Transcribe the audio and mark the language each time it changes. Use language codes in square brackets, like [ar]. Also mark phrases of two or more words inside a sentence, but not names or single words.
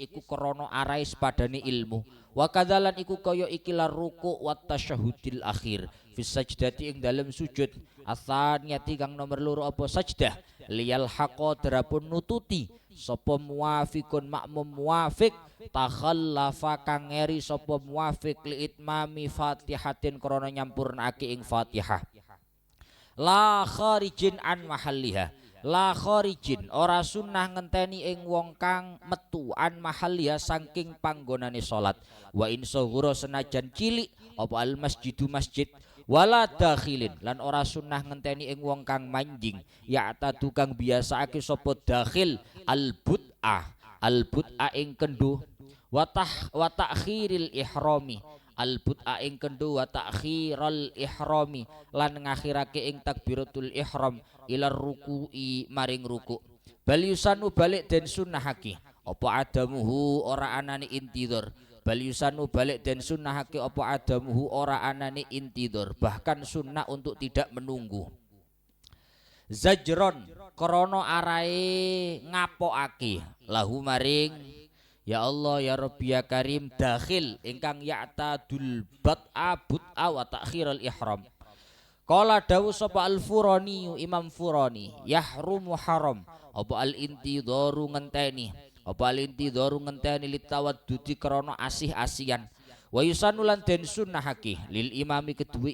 [jv] iku krono arai sepadane ilmu [ar] wa kadzalan [jv] iku kaya ikilah [ar] ruku' wa tasyahudil akhir fi sajdati [jv] ing dalem sujud atsaniyati kang nomor loro apa [ar] sajdah liyal haqa [jv] darapun nututi sapa [ar] muwafiqun makmum muwafiq takhallafa [jv] kang ngeri sapa muwafiq [ar] li itmami fatihatin [jv] krana nyampurnake ing Fatihah [ar] la kharijin an mahalliha la kharijin [jv] ora sunnah ngenteni ing wong kang metu [ar] an mahalliha [jv] saking panggonane salat [ar] wa in saghura [jv] senajan cilik apa [ar] al masjidu [jv] masjid [ar] wala dakhilin [jv] lan ora sunnah ngenteni ing wong kang manjing ya tadu kang biasaake sapa [ar] dakhil al [jv] bud'a ing kendho [ar] wa ta'khiril ihrami al bud'a [jv] ing kendho [ar] wa ta'khirul ihrami [jv] lan ngakhirake ing takbiratul ihram [ar] ila ruku'i [jv] maring ruku' [ar] bal yusanu [jv] balik den sunnahake apa adamuhu ora anane intidhar [ar] bal yusanu [jv] balik den sunnahake apa adamuhu ora anane intidhar [id] bahkan sunnah untuk tidak menunggu [ar] zajron [jv] krana arae ngapokake [ar] lahu maring ya Allah ya Rabbi ya Karim [jv] dakhil ingkang [ar] ya'tadul bud'a wa ta'khirul ihram. Qala dawu [jv] sapa al-Furani Imam Furani yahrumu haram apa al-intidharu ngenteni apa al-intidharu ngenteni litawaddudi krana asih-asian [ar] Wa yusanu [jv] lan den sunnahake [ar] lil imami [jv] kedue